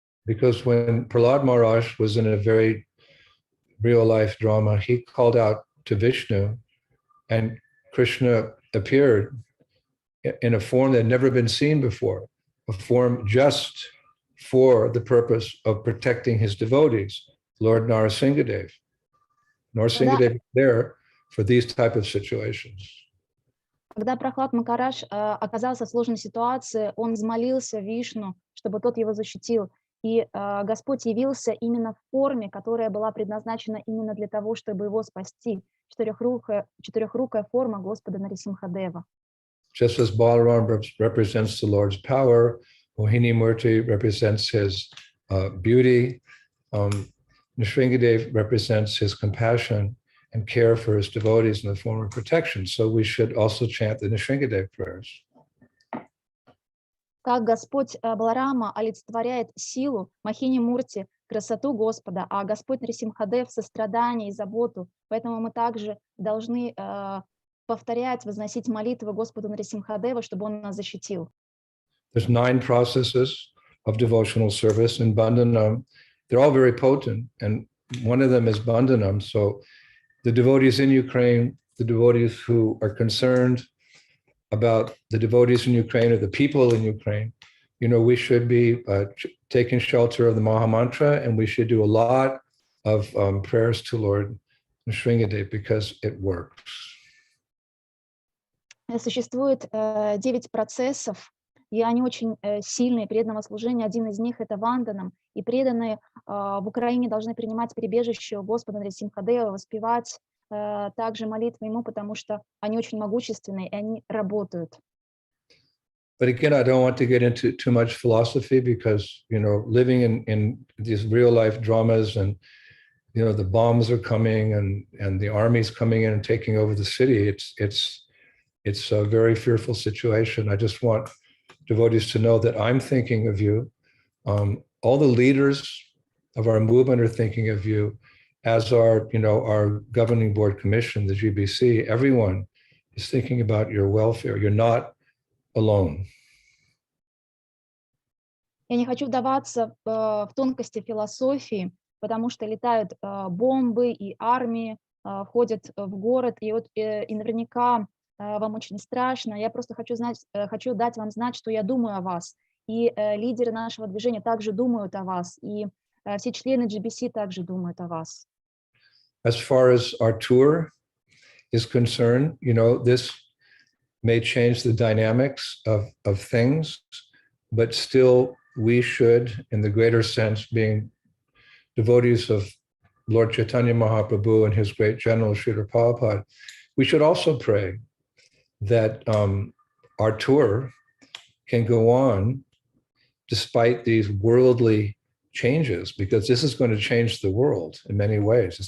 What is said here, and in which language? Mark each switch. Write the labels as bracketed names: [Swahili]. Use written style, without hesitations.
[English] Because when Prahlad Maharaj was in a very real life drama, he called out to Vishnu, and Krishna appeared in a form that had never been seen before, a form just for the purpose of protecting his devotees, Lord Narasimhadev. Narasimhadev is there for these type of situations. [Russian] Когда Прахлад Махарадж оказался в сложной ситуации, он взмолился Вишну, чтобы тот его защитил. И Господь явился именно в форме, которая была предназначена именно для того, чтобы его спасти. Четырехрукая форма Господа Нарисимхадева. [English] Just as Balaram represents the Lord's power, Mohini Murti represents his beauty, Nrsimhadev represents his compassion and care for his devotees in the form of protection. So we should also chant the Nrsimhadev prayers. [Russian] Как Господь Баларама олицетворяет силу, Махини Мурти, красоту Господа, а Господь Нарисимхадев — сострадание и заботу. Поэтому мы также должны повторять, возносить молитвы Господу Нарисимхадева, чтобы Он нас защитил. [English] There's 9 processes of devotional service in Bandhanam. They're all very potent, and one of them is Bandhanam. So the devotees in Ukraine, the devotees who are concerned about the devotees in Ukraine or the people in Ukraine, we should be taking shelter of the Mahamantra, and we should do a lot of prayers to Lord Nrsimhadev because it works. [Russian] Существует 9 процессов, и они очень сильные, преданного служения. Один из них — это Ванданам. И преданные в Украине должны принимать прибежище у Господа Нарисимхадева, воспевать также молитвы Ему, потому что они очень могущественные, и они работают. [English] But again, I don't want to get into too much philosophy because, living in these real life dramas and, the bombs are coming and the army's coming in and taking over the city. It's a very fearful situation. I just want devotees to know that I'm thinking of you. All the leaders of our movement are thinking of you, as our governing board commission, the GBC. Everyone is thinking about your welfare. You're not alone. [Russian] Я не хочу вдаваться в тонкости философии, потому что летают бомбы, и армии входят в город, и наверняка вам очень страшно. Я просто хочу дать вам знать, что я думаю о вас. И лидеры нашего движения также думают о вас, и все члены GBC также думают о вас. [English] As far as our tour is concerned, this may change the dynamics of things, but still we should, in the greater sense, being devotees of Lord Chaitanya Mahaprabhu and his great general Srila Prabhupada, we should also pray that our tour can go on despite these worldly changes, because this is going to change the world in many ways.